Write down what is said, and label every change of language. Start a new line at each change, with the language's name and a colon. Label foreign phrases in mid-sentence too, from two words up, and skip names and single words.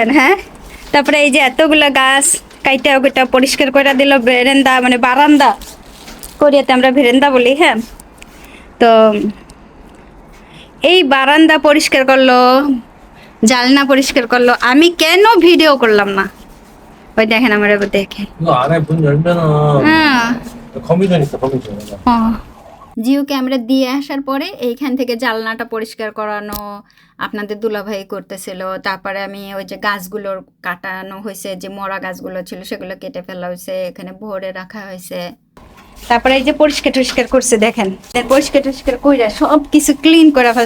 Bangla: হ্যাঁ, তারপরে এই যে এতগুলো গাছ কাইটা ওইটা পরিষ্কার করে দিল, ভেরেন্দা মানে বারান্দা, কোরিয়াতে আমরা ভেরেন্দা বলি। হ্যাঁ, তো এই বারান্দা পরিষ্কার করলো, জালনা পরিষ্কার করলো, আমি কেন ভিডিও করলাম না? ওই দেখেন আমার এবার দেখে।
Korean: 이거 안에 문 열면은
Bangla: হ্যাঁ,
Korean: 거미줄 있어, 거미줄.
Bangla: জিও ক্যামেরা দিয়ে আসার পরে এইখান থেকে জানলাটা পরিষ্কার করানো আপনাদের দুলাভাই করতেছিল। তারপরে আমি ওই যে গাছগুলোর কাটানো হয়েছে, যে মরা গাছগুলো ছিল সেগুলো কেটে ফেলা হয়েছে, এখানে ভরে রাখা হয়েছে। তারপরে এই যে পরিষ্কার টরিষ্কার করছে, দেখেন পরিষ্কার টরিষ্কার কইরা সব কিছু ক্লিন করে ফেলছে।